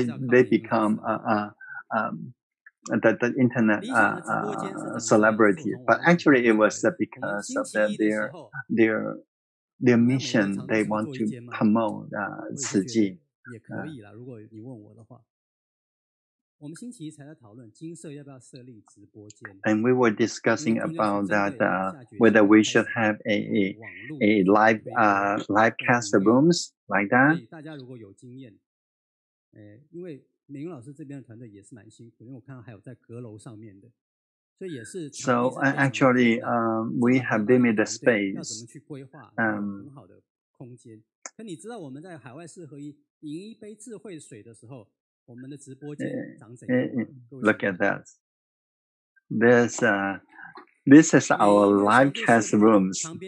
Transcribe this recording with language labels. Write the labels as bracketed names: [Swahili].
[English] They become the internet celebrity, but actually it was because of their mission. They want to promote 慈济。 [Chinese] 也可以啦，如果你问我的话。我们星期一才在讨论金社要不要设立直播间。 [English] And we were discussing about that whether we should have a live cast rooms like that. [Chinese] 大家如果有经验，因为美云老师这边的团队也是蛮辛苦，因为我看到还有在阁楼上面的，所以也是。 [English] So actually, we have limited space. [Chinese] 要怎么去规划很好的空间？可你知道我们在海外4合1饮一杯智慧水的时候。我们的直播间长怎样？ [English] Look at that. This is our live cast rooms.